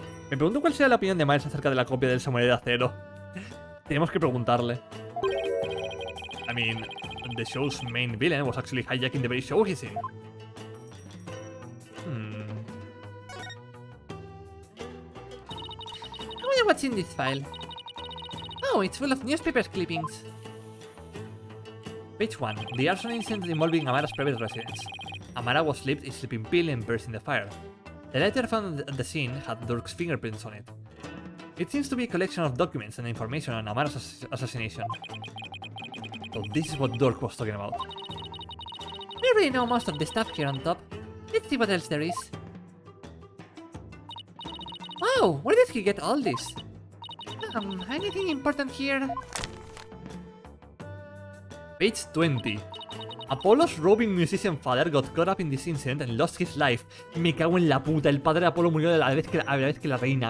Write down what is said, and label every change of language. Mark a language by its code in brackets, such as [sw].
[es] Me pregunto cuál será la opinión de Miles acerca de la copia del Samurai de Acero. Tenemos que preguntarle. [en] I mean, the show's main villain was actually hijacking the very show he's in. I wonder what's in this file. Oh, it's full of newspaper clippings. Page 1. The arson incident involving Amara's private residence. Amara was left a sleeping pill and burst in the fire. The letter found at the scene had Durk's fingerprints on it. It seems to be a collection of documents and information on Amara's assassination. So this is what Durk was talking about. We already know most of the stuff here on top. Let's see what else there is. Wow, where did he get all this? Anything important here? Page 20. Apollo's roving musician father got caught up in this incident and lost his life. [es] Me cago en la puta. El padre de Apolo murió a la vez que la reina.